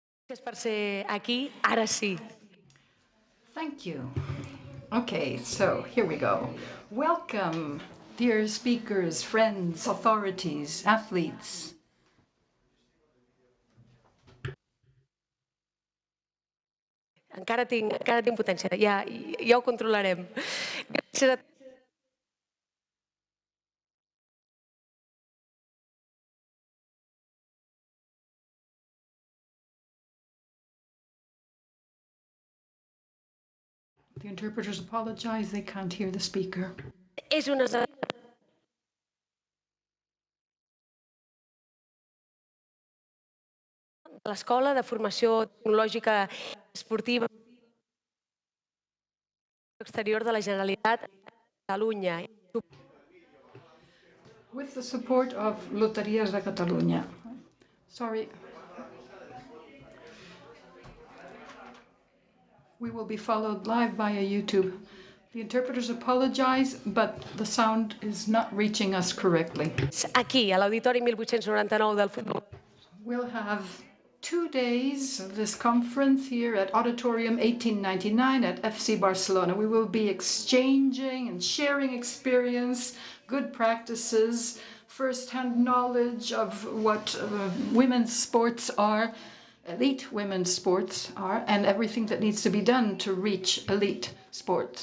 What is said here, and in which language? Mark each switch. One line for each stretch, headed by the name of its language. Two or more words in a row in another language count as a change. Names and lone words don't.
Catalan: Gràcies per ser aquí, ara sí.
English: Thank you. Okay, so here we go. Welcome, dear speakers, friends, authorities, athletes.
Catalan: Encara tinc potència, ja ho controlarem. Gràcies a
English: The interpreters apologize, they can't hear the speaker.
Catalan: És una l'Escola de Formació Tecnològica Esportiva Exterior de la Generalitat de Catalunya.
English: With the support of Loteries de Catalunya. Sorry. We will be followed live via YouTube. The interpreters apologize, but the sound is not reaching us correctly.
Catalan: Aquí, a l'Auditori 1899 del futbol.
English: We'll have 2 days of this conference here at Auditorium 1899 at FC Barcelona. We will be exchanging and sharing experience, good practices, first-hand knowledge of what women's sports are, elite women's sports are, and everything that needs to be done to reach elite sports.